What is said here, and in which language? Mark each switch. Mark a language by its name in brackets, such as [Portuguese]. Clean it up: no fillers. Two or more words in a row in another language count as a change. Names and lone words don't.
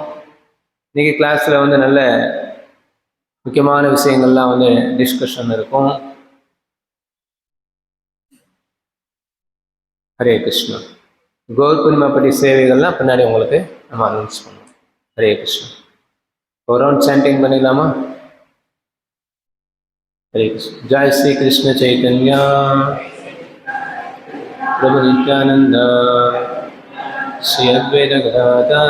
[Tamil] இன்னைக்கு கிளாஸில் வந்து நல்ல முக்கியமான விஷயங்கள்லாம் வந்து டிஸ்கஷன் இருக்கும். ஹரே கிருஷ்ணா. கௌர் பூர்ணிமா பற்றி சேவைகள்லாம் பின்னாடி உங்களுக்கு நம்ம அனௌன்ஸ் பண்ணுவோம். ஹரே கிருஷ்ணா. ஒரு [English] round chanting [Tamil] பண்ணிடலாமா? [Sanskrit] हरे कृष्ण. जय श्री कृष्ण चैतन्य प्रभु नित्यानंद, श्री अद्वैत गदाधर